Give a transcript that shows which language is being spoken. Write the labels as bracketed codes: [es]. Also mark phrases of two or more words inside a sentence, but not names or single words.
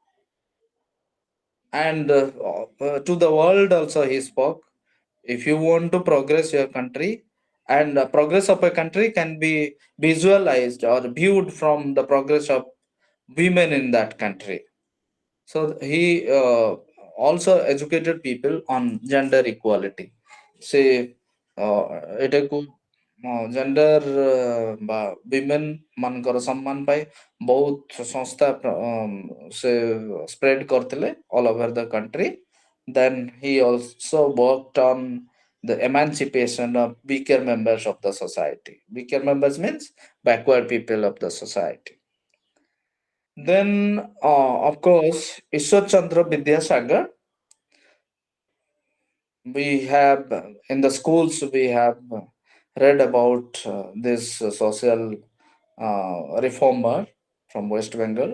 [en] And to the world also he spoke, if you want to progress your country, and progress of a country can be visualized or viewed from the progress of women in that country. So he also educated people on gender equality. [or] Say ଏଟାକୁ ଜେଣ୍ଡର ବା women ମାନଙ୍କର ସମ୍ମାନ ପାଇଁ ବହୁତ ସଂସ୍ଥା ସେ spread କରିଥିଲେ [en] all over the country. Then he also worked on the emancipation of weaker members of the society. Weaker members means backward people of the society. Then, of course, Ishwar Chandra Vidyasagar, we have in the schools, we have read about this social reformer from West Bengal.